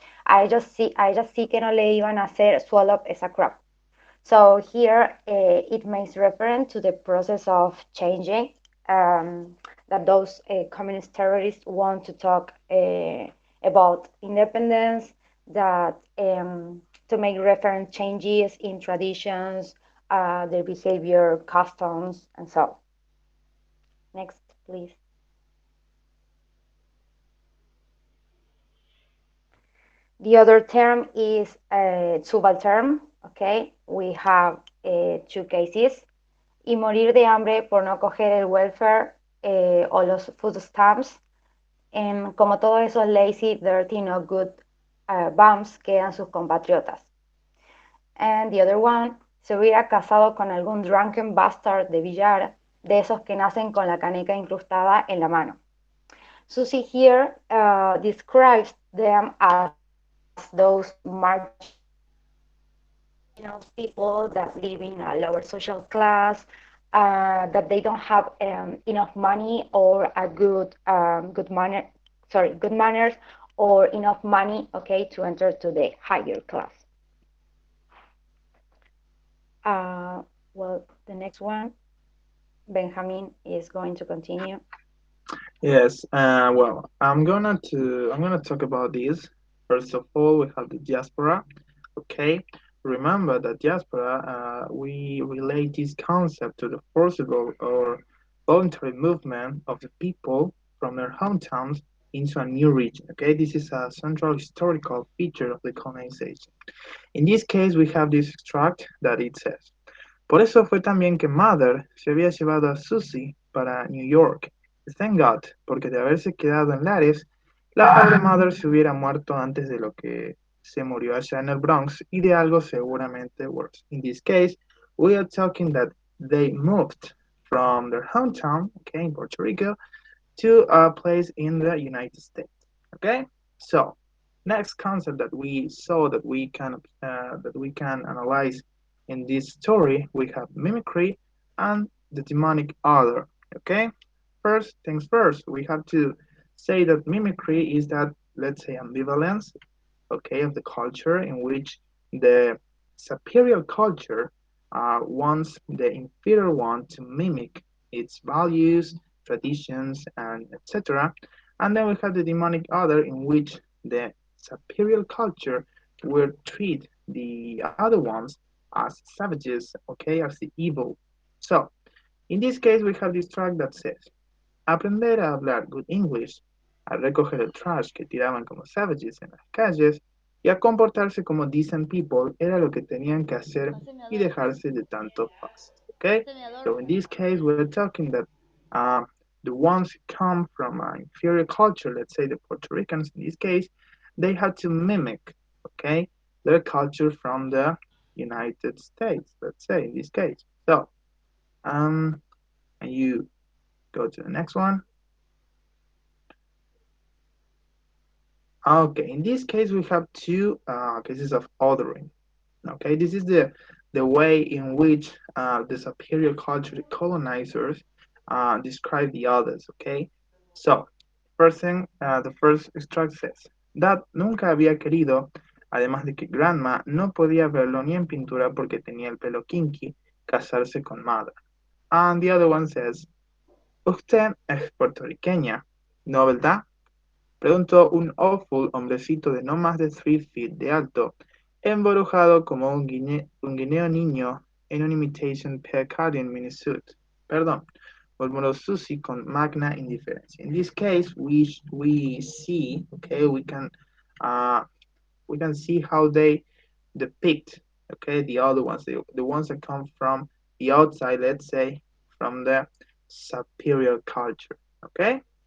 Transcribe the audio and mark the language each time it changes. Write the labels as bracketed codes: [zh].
[es] A ellos sí que no le iban a hacer swallow esa crap. [en] So here it makes reference to the process of changing um, that those communist terrorists want to talk about independence, that to make reference changes in traditions, their behavior, customs, and so. Next, please. The other term is subaltern. Okay, we have two cases. [es] Y morir de hambre por no coger el welfare o los [en] food stamps. [es] Como todos esos [en] lazy, dirty, no good bums [es] quedan sus compatriotas. [en] And the other one, [es] se hubiera casado con algún [en] drunken bastard [es] de billar, de esos que nacen con la caneca incrustada en la mano. [en] Susie here describes them as those marginal people that live in a lower social class, that they don't have enough money or a good manners, or enough money, okay, to enter to the higher class. Well, the next one, Benjamin is going to continue. Yes, well, I'm gonna talk about this. First of all, we have the diaspora. Okay, remember that diaspora, we relate this concept to the forcible or voluntary movement of the people from their hometowns into a new region. Okay, this is a central historical feature of the colonization. In this case, we have this extract that it says. [es] Por eso fue también que Mother se había llevado a Susie para New York. [en] Thank God, [es] porque de haberse quedado en Lares, la pobre Mother se hubiera muerto antes de lo que se murió allá en el Bronx y de algo seguramente worse. [en] In this case, we are talking that they moved from their hometown, okay, in Puerto Rico, to a place in the United States. Okay, so next concept that we saw that we can analyze in this story, we have mimicry and the demonic other. Okay, first things first, we have to say that mimicry is that, let's say, ambivalence, okay, of the culture in which the superior culture wants the inferior one to mimic its values, traditions, and etc. And then we have the demonic other in which the superior culture will treat the other ones as savages, okay, as the evil. So, in this case, we have this track that says, [es] aprender a hablar [en] good English, [es] a recoger el trash que tiraban como savages en las calles y a comportarse como [en] decent people [es] era lo que tenían que hacer y dejarse de tanto fuss. [en] Okay? So in this case, we're talking that uh, the ones who come from an inferior culture, let's say the Puerto Ricans in this case, they had to mimic, okay, their culture from the United States, let's say in this case. So, and you go to the next one. Okay, in this case, we have two cases of othering. Okay, this is the way in which the superior culture, the colonizers, describe the others. Okay, so first thing, the first extract says, [es] Dad nunca había querido, además de que Grandma no podía verlo ni en pintura porque tenía el pelo kinky, casarse con Mother. [en] And the other one says, [es] Usted es puertorriqueña, ¿no verdad? Preguntó un awful hombrecito de no más de [en] 3 feet [es] de alto, emborujado como un guineo niño en un [en] imitation Pecadian minisuit. [es] Perdón, murmuró Susie con magna indiferencia. [en] In this case, we see, okay, uh, we can see how they depict, okay, the other ones, the ones that come from the outside, let's say, from the superior culture, okay?